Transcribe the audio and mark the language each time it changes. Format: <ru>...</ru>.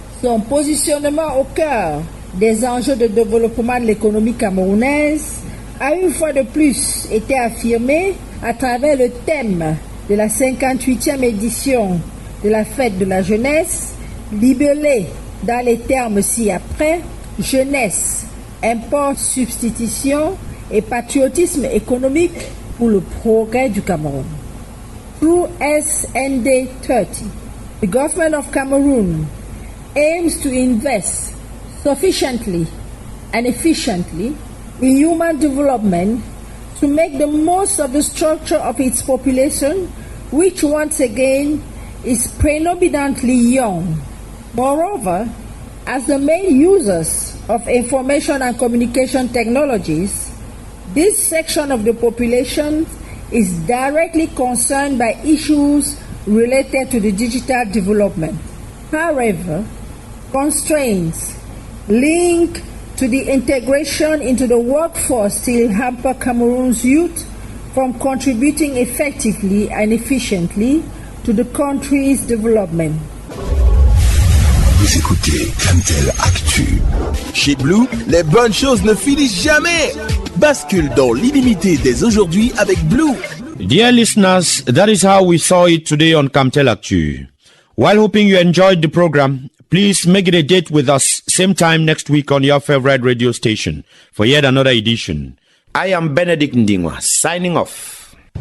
<fr>Son positionnement au cœur des enjeux de développement de l'économie camerounaise a une fois de plus été affirmé à travers le thème de la 58e édition de la fête de la jeunesse, libellé dans les termes ci-après, jeunesse, import, substitution et patriotisme économique pour le progrès du Cameroun.</fr> <en>Through SND 30, the government of Cameroon aims to invest sufficiently and efficiently in human development to make the most of the structure of its population, which once again is predominantly young. Moreover, as the main users of information and communication technologies, this section of the population is directly concerned by issues related to the digital development. However, constraints linked to the integration into the workforce still hamper Cameroon's youth from contributing effectively and efficiently to the country's development.</en> <fr>Vous écoutez Camtel Actu. Chez Blue, les bonnes choses ne finissent jamais. Bascule dans l'illimité dès aujourd'hui avec Blue.</fr> <en>Dear listeners, that is how we saw it today on Camtel Actu. While hoping you enjoyed the program, please make it a date with us same time next week on your favorite radio station for yet another edition. I am Benedict Ndingwa, signing off.</en>